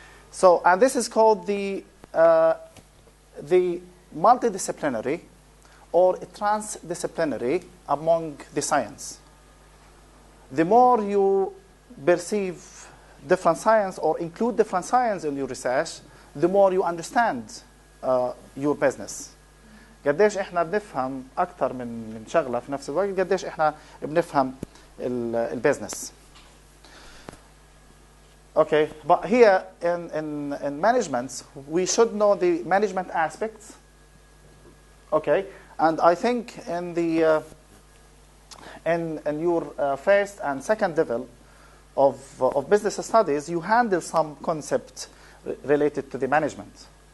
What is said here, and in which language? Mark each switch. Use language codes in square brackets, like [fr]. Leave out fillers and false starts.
[en] So, and this is called the multidisciplinary or transdisciplinary among the science. The more you perceive different science or include different science in your research, the more you understand your business. [ar] قديش احنا بنفهم اكثر من شغله في نفس الوقت, قديش احنا بنفهم البزنس. [en] Okay, but here in management, we should know the management aspects. Okay, and I think in the in your first and second level of business studies, you handle some concept related to the management.